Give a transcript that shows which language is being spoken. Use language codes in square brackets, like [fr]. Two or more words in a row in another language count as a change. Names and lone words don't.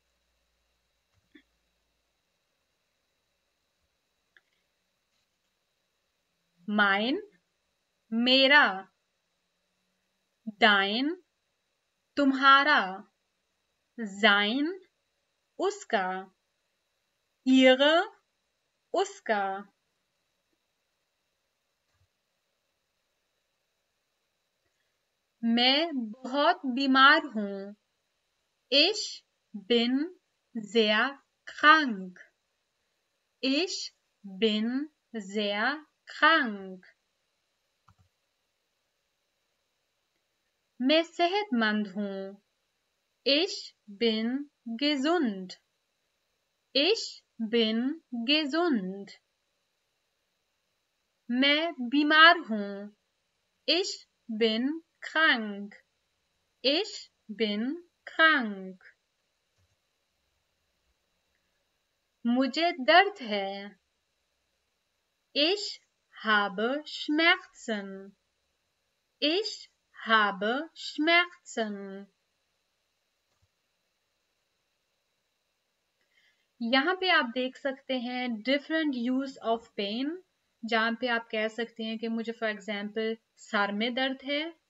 [hi] माइन मेरा, डाइन तुम्हारा, जाइन उसका, ihre उसका। मैं बहुत बीमार हूँ। [de] Ich bin sehr krank. Ich bin sehr krank. [hi] मैं सेहतमंद हूँ। [de] Ich bin gesund. Ich bin gesund. [hi] मैं बीमार हूँ। [de] Ich bin krank. Ich bin krank. [hi] मुझे दर्द है। [de] Ich habe Schmerzen. Ich habe Schmerzen. [hi] यहाँ पे आप देख सकते हैं [en] different use of pain, [hi] जहाँ पे आप कह सकते हैं कि मुझे [en] for example [hi] सर में दर्द है।